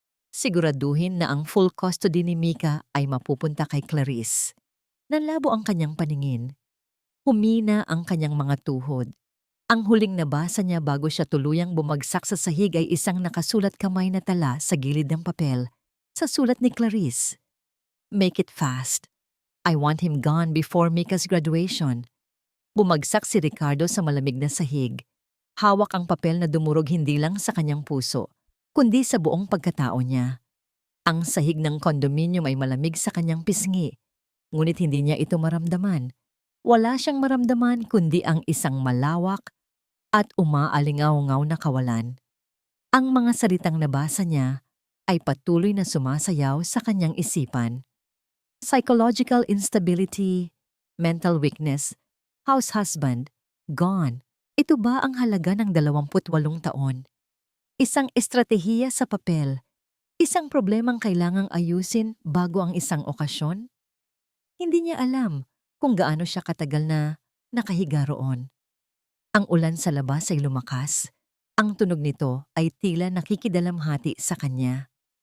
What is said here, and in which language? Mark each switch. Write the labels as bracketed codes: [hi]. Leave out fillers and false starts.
[tl] Siguraduhin na ang full custody ni Mika ay mapupunta kay Clarice. Nanlabo ang kanyang paningin. Humina ang kanyang mga tuhod. Ang huling nabasa niya bago siya tuluyang bumagsak sa sahig ay isang nakasulat kamay na tala sa gilid ng papel sa sulat ni Clarice. [en] Make it fast. I want him gone before Mika's graduation. [tl] Bumagsak si Ricardo sa malamig na sahig. Hawak ang papel na dumurog hindi lang sa kanyang puso, kundi sa buong pagkatao niya. Ang sahig ng kondominium ay malamig sa kanyang pisngi, ngunit hindi niya ito maramdaman. Wala siyang maramdaman kundi ang isang malawak at umaalingaw-ngaw na kawalan. Ang mga salitang nabasa niya ay patuloy na sumasayaw sa kanyang isipan. [en] Psychological instability, mental weakness, house husband, gone. [tl] Ito ba ang halaga ng 28 taon? Isang estratehiya sa papel, isang problemang kailangang ayusin bago ang isang okasyon? Hindi niya alam kung gaano siya katagal na nakahiga roon. Ang ulan sa labas ay lumakas. Ang tunog nito ay tila nakikidalamhati sa kanya.